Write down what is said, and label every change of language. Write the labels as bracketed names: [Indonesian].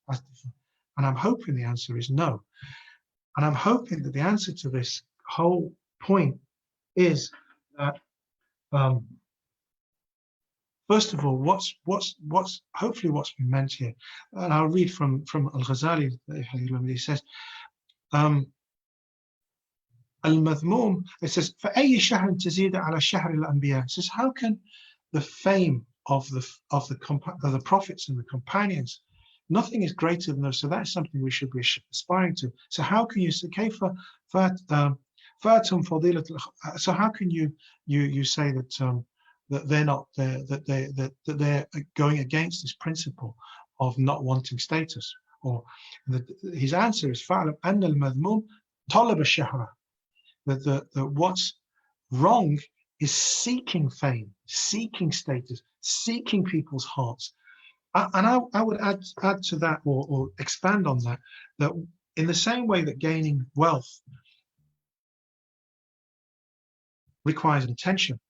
[English] And I'm hoping the answer is no. And I'm hoping that the answer to this whole point is that first of all, what's hopefully what's been meant here, and I'll read from Al-Ghazali. He says, Al-Madhmum, it says, [Arabic] فَأَيِّ شَهْرٍ تَزِيدَ عَلَى شَهْرِ الْأَنْبِيَاءِ. [English] It says, how can the fame of the prophets and the companions, nothing is greater than those. So that's something we should be aspiring to. So how can you say, so how can you say that they're not there, that they're going against this principle of not wanting status? Or his answer is [Arabic] فَعْلَمْ أَنَّ الْمَذْمُومَ طَلَبَ الشَّهْرَةِ. [English] That what's wrong is seeking fame, seeking status, seeking people's hearts. And I would add to that, or expand on that, that in the same way that gaining wealth requires intention.